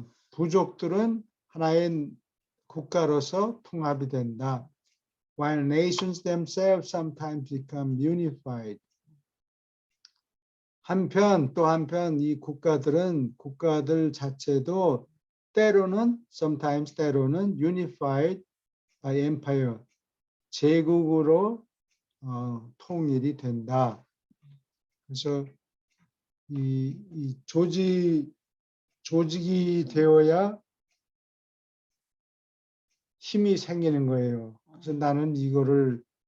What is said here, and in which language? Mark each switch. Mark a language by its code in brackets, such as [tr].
[ko] 부족들은 하나의 국가로서 통합이 된다. [en] While nations themselves sometimes become unified. [ko] 또 한편 이 국가들 자체도 때로는 [en] unified by empire, [ko] 제국으로 통일이 된다. 그래서 이 조직이 되어야 힘이 생기는 거예요. 그래서 나는 이거를